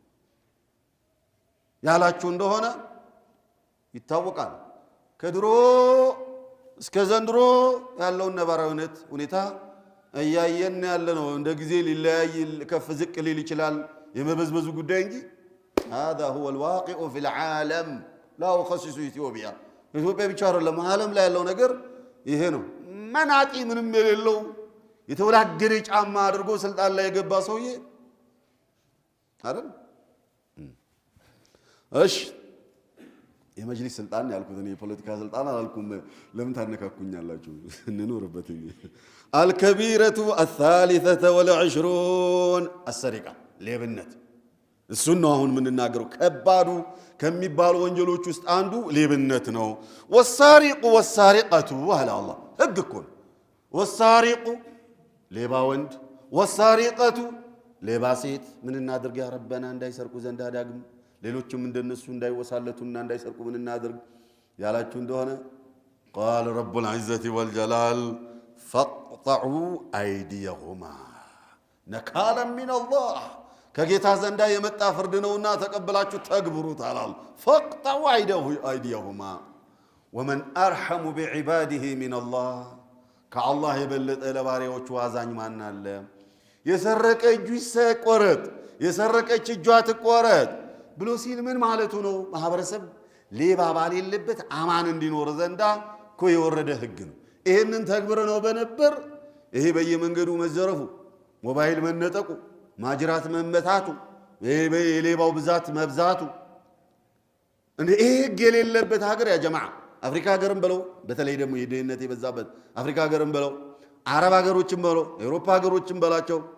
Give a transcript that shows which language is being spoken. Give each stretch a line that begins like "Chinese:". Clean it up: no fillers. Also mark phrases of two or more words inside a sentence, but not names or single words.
Amharic: ያላችሁ እንደሆነ ይታወቃል ከድሮ እስከ ዘንድሮ ያለውን ነባራዊነት ሁኔታ እያየን ያለነው እንደ ጊዜ ሊለያይ ከፍ ዝቅ ሊል ይችላል የመበዝበዙ ጉዳይ እንጂ
Arabic: هذا هو الواقع في العالم لا أخصص
Amharic: ኢትዮጵያ ብቻ አይደለም ዓለም ላይ ያለው ነገር ይሄ ነው መናጢ ምንም የሌለው የተወላገደ ጫማ አድርጎ ስልጣን ላይ የገባ ሰውዬ አይደል እሺ የመጅሊስ ስልጣን ያልኩት እኔ የፖለቲካ ስልጣን አላልኩም ለምን ታነካኩኛላችሁ እንኖርበት
Arabic: الكبيرة الثالثة والعشرون السرقة
Amharic: ሌብነት እሱን ነው አሁን ምንናገረው ከባዱ ከሚባሉ ወንጀሎች ውስጥ አንዱ ሌብነት ነው
Arabic: والسارق والسارقة على الله
Amharic: ህግ እኮ ነው والسارق ሌባ ወንድ والسارقة ሌባ ሴት ምን እናድርግ
Arabic: يا ربنا
Amharic: እንዳይሰርቁ ዘንድ አዳግም ሌሎችም እንደነሱ እንዳይወሳለቱና እንዳይሰርቁ ምን እናድርግ ያላችሁ እንደሆነ
Arabic: قال رب العزة والجلال فاقطعوا أيديهما نكالا من
Amharic: الله ከጌታ ዘንዳ የመጣ ፍርድ ነውና ተቀበላችሁ ተግብሩት አላል
Arabic: فاقطعوا أيديهما ومن أرحم بعباده من الله
Amharic: ከአላህ የበለጠ ለባሪያዎቹ አዛኝ ማን አለ የሰረቀ እጁ ይቆረጥ የሰረቀች እጇ ትቆረጥ ብሎ ሲል ምን ማለቱ ነው ማህበረሰብ ሌባ ባል የለበት አማን እንዲኖር ዘንዳ እኮ የወረደ ህግ ነው ይሄንን ተግብረ ነው በነበር ይሄ በየመንገዱ መዘረፉ ሞባይል መነጠቁ ማጅራት መመታቱ የሌባው ብዛት መብዛቱ እንዴ ይሄ ህግ የሌለበት ሀገር
Arabic: يا جماعة
Amharic: አፍሪካ ሀገርም በለው በተለይ ደግሞ የድህነት የበዛበት አፍሪካ ሀገርም በለው አረብ ሀገሮችም በለው አውሮፓ ሀገሮችም በላቸው